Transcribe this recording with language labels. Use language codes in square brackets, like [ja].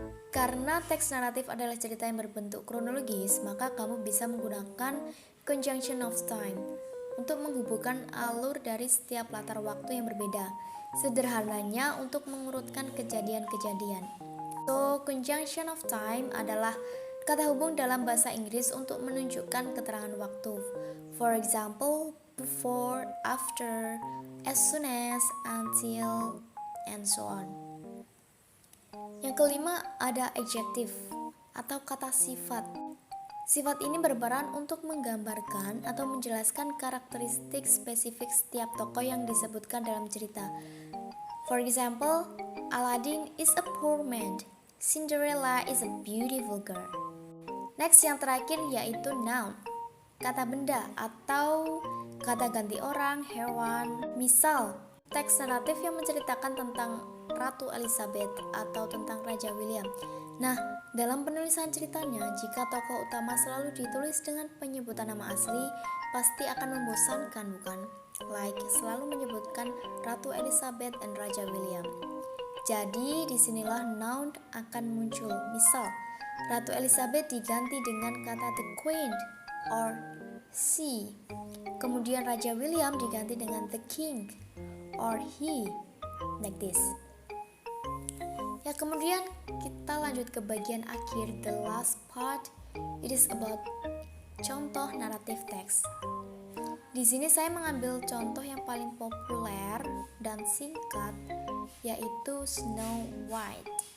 [id] Karena teks naratif adalah cerita yang berbentuk kronologis, maka kamu bisa menggunakan conjunction of time untuk menghubungkan alur dari setiap latar waktu yang berbeda. Sederhananya untuk mengurutkan kejadian-kejadian. So, conjunction of time adalah kata hubung dalam bahasa Inggris untuk menunjukkan keterangan waktu. [en] For example, before, after, as soon as, until, and so on. [id] Yang kelima ada adjective atau kata sifat. Sifat ini berperan untuk menggambarkan atau menjelaskan karakteristik spesifik setiap tokoh yang disebutkan dalam cerita. [en] For example, Aladdin is a poor man, Cinderella is a beautiful girl. [id] Next, yang terakhir yaitu noun, kata benda atau kata ganti orang, hewan. Misal, teks naratif yang menceritakan tentang Ratu Elizabeth atau tentang Raja William. Nah, dalam penulisan ceritanya, jika tokoh utama selalu ditulis dengan penyebutan nama asli, pasti akan membosankan, bukan? [en] Like [id] selalu menyebutkan Ratu Elizabeth dan Raja William. Jadi, disinilah noun akan muncul. Misal, Ratu Elizabeth diganti dengan kata [en] the queen or she. [id] Kemudian Raja William diganti dengan [en] the king or he. Like this. [id] Ya, kemudian kita lanjut ke bagian akhir, [en] the last part. It is about [id] contoh naratif teks. Di sini saya mengambil contoh yang paling populer dan singkat, yaitu Snow White.